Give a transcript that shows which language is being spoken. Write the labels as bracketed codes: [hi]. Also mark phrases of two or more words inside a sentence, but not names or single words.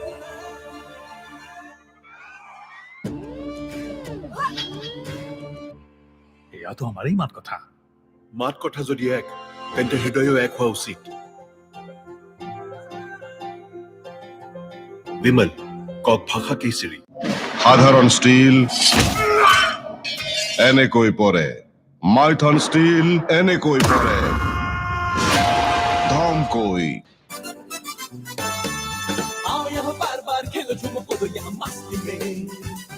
[as] এয়াতো আমাৰেই মাত কথা যদি এক তেন্তে হৃদয়ও এক হোৱা উচিত বিমল কক ভাষা কেচৰি সাধাৰণ ষ্টীল এনেকৈ পৰে মাইথন ষ্টীল এনেকৈ পৰে ধমকৈ [hi] आओ यहाँ बार बार खेलो झूमो कूदो यहाँ मस्ती में